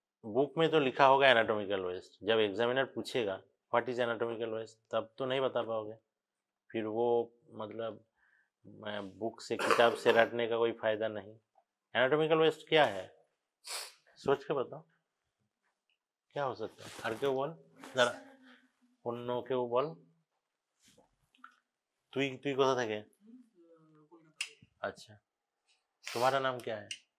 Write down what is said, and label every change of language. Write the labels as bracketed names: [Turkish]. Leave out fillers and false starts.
[Hindi] Book में तो लिखा होगा एनाटॉमिकल वेस्ट, जब एग्जामिनर पूछेगा व्हाट इज एनाटॉमिकल वेस्ट, तब तो नहीं बता पाओगे, फिर वो मतलब बुक से किताब से रटने का कोई फायदा नहीं। एनाटॉमिकल वेस्ट क्या है, सोच के बताओ, क्या हो सकता है? [Bangla] আর কেউ বল, जरा অন্য কেউ বল, তুই তুই কোথা থেকে? [Hindi] अच्छा, तुम्हारा नाम क्या है?